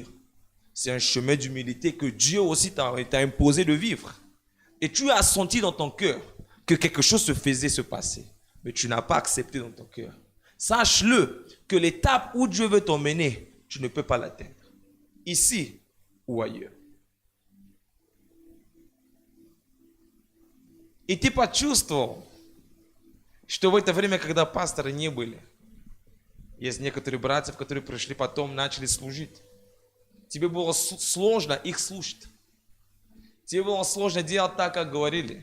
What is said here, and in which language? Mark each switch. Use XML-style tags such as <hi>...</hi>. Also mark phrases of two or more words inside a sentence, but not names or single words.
<fr>C'est un chemin d'humilité que Dieu aussi t'a imposé de vivre. Et tu as senti dans ton cœur que quelque chose se faisait se passer. Mais tu n'as pas accepté dans ton cœur. Sache-le que l'étape où Dieu veut t'emmener, tu ne peux pas l'atteindre. Ici ou ailleurs.</fr> <ru>И ты почувствовал, что в это время, когда пасторы не были, есть некоторые братья, которые пришли потом, начали служить. Тебе было сложно их слушать. Тебе было сложно делать так, как говорили.</ru>